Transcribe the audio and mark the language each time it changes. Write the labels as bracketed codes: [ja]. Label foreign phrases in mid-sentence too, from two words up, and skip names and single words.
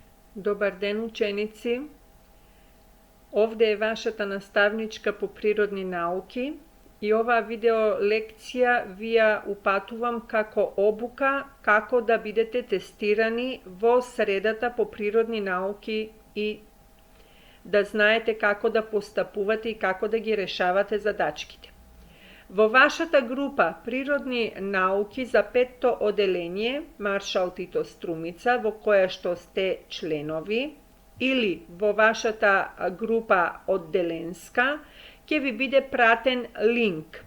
[mk] Добар ден ученици, овде е вашата наставничка по природни науки и ова видео лекција ви ја упатувам како обука, како да будете тестирани во средата по природни науки и да знаете како да постапувате и како да ги решавате задачките. Во вашата група природни науки за петто оделение Маршал Тито Струмица, во која што сте членови, или во вашата група одделенска, ќе ви биде пратен линк.